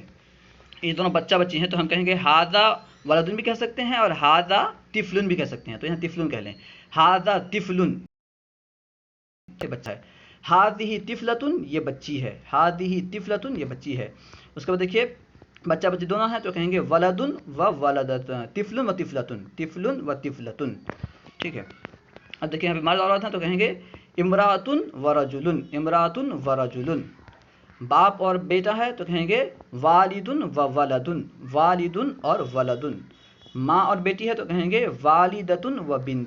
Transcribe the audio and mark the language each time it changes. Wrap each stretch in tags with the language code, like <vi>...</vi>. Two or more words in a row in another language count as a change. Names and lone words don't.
<ur>یہ دونوں بچہ بچی ہیں تو ہم کہیں گے</ur> <ar>ھذا ولد</ar> <ur>بھی کہہ سکتے ہیں اور</ur> <ar>ھذا طفل</ar> <ur>بھی کہہ سکتے ہیں. تو یہاں طفل کہہ لیں.</ur> <ar>ھذا طفل</ar> <ur>یہ بچہ ہے.</ur> <ar>ھذہ طفلۃ</ar> <ur>یہ بچی ہے.</ur> <ar>ھذہ طفلۃ</ar> <ur>یہ بچی ہے. اس کے بعد دیکھیے بچہ بچی دونوں ہیں تو کہیں گے</ur> <ar>ولد و ولدۃ. طفل و طفلۃ. طفل و طفلۃ.</ar> <ur>ٹھیک ہے. اب دیکھیں یہاں پہ مرد عورت ہیں تو کہیں گے</ur> <ar>امرأۃ و رجل. امرأۃ و رجل.</ar> <ur>باپ اور بیٹا ہے تو کہیں گے</ur> <ar>والد و ولد.</ar> <ur>والد اور ولد. ماں اور بیٹی ہے تو کہیں گے</ur> <ar>والدۃ و بنت.</ar>